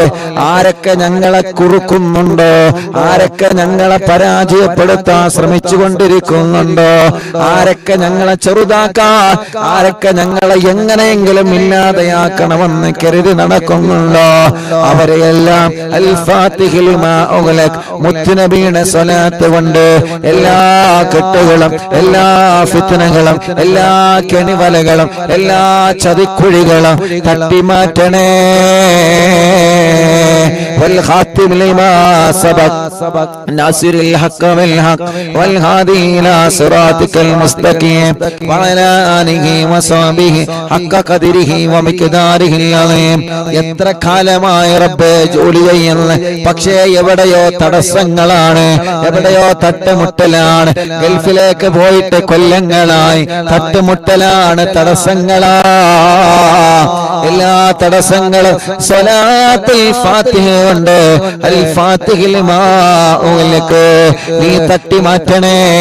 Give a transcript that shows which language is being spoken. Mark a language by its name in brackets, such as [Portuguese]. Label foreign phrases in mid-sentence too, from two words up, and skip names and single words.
[Malayalam] ആരൊക്കെ ഞങ്ങളെ കുറുക്കുന്നുണ്ടോ, ആരൊക്കെ ഞങ്ങളെ പരാജയപ്പെടുത്താൻ ശ്രമിച്ചുകൊണ്ടിരിക്കുന്നുണ്ടോ, ആരൊക്കെ ഞങ്ങളെ ചെറുതാക്കാൻ, ആരൊക്കെ ഞങ്ങളെ എങ്ങനെയെങ്കിലും ഇല്ലാതെയാക്കണമെന്ന് കരുതി നടക്കുന്നുണ്ടോ, അവരെയെല്ലാം [Arabic] الفاتح لما أغلق [Malayalam] മുത്തുനബിയുടെ സ്വലാത്ത് കൊണ്ട് എല്ലാ കെട്ടുകളും എല്ലാ ഫിത്നകളും എല്ലാ കെണിവലകളും എല്ലാ ചതിക്കുഴികളും തട്ടിമാറ്റണേ. [Arabic] والخاتم لما سبق ناصر الحق بالحق والهادي إلى صراطك المستقيم وعلى آله وصحبه حق قدره ومقداره العظيم. [Malayalam] എത്ര കാലമായി റബ്ബേ ജോലി ചെയ്യുന്ന, പക്ഷേ എവിടെയോ തടസ്സങ്ങളാണ്, എവിടെയോ തട്ടുമുട്ടലാണ്. ഗൾഫിലേക്ക് പോയിട്ട് കൊല്ലങ്ങളായി, തട്ടുമുട്ടലാണ്, തടസ്സങ്ങളാ. എല്ലാ തടസ്സങ്ങളും സ്വലാത്തുൽ ഫാത്തിഹ കൊണ്ട് [Arabic] الفاتح لما أغلق [Malayalam] നീ തട്ടി മാറ്റണേ.